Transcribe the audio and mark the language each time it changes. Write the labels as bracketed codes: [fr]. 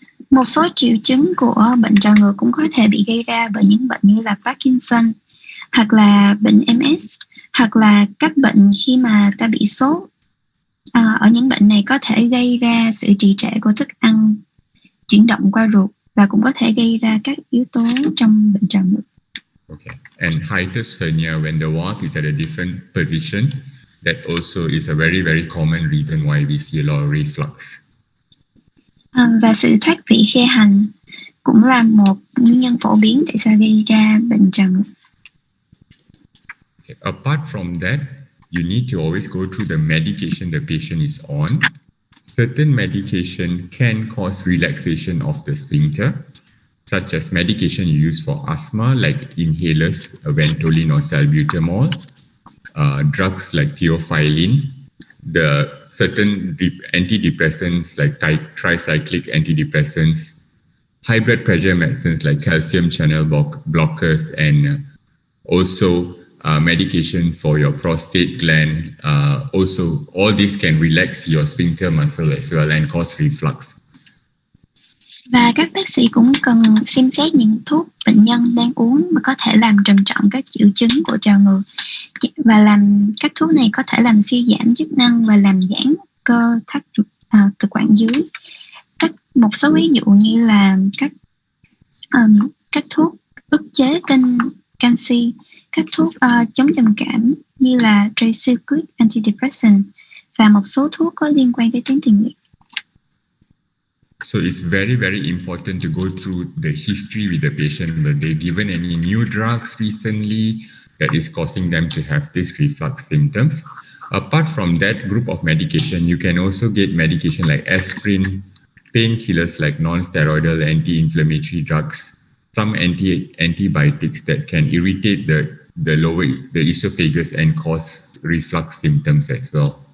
[vi] Một số triệu chứng của bệnh trào ngược cũng có thể bị gây ra bởi những bệnh như là Parkinson, hoặc là bệnh MS, hoặc là các bệnh khi mà ta bị sốt. Ở những bệnh này có thể gây ra sự trì trệ của thức ăn chuyển động qua ruột và cũng có thể gây ra các yếu tố trong bệnh trào ngược. [en] Okay. And hiatus hernia, when the valve is at a different position, that also is a very, very common reason why we see a lot of reflux. [vi] Và sự thoát vị khe hành cũng là một nguyên nhân phổ biến tại sao gây ra bệnh trào ngược. [en] Okay. Apart from that, you need to always go through the medication the patient is on. Certain medication can cause relaxation of the sphincter, such as medication you use for asthma, like inhalers, Ventolin or salbutamol, drugs like theophylline, the certain antidepressants like tricyclic antidepressants, high blood pressure medicines like calcium channel blockers, and also medication for your prostate gland. Also, all this can relax your sphincter muscle as well and cause reflux. [vi] Và các bác sĩ cũng cần xem xét những thuốc bệnh nhân đang uống mà có thể làm trầm trọng các triệu chứng của trào ngược, và các thuốc này có thể làm suy giảm chức năng và làm giãn cơ thắt thực quản dưới. Một số ví dụ như là các thuốc ức chế kênh canxi, các thuốc chống trầm cảm như là tricyclic antidepressant, và một số thuốc có liên quan tới tuyến tiền liệt. [en] So it's very, very important to go through the history with the patient. Were they given any new drugs recently that is causing them to have these reflux symptoms? Apart from that group of medication, you can also get medication like aspirin, painkillers like non-steroidal anti-inflammatory drugs, some antibiotics that can irritate the esophagus and cause reflux symptoms as well.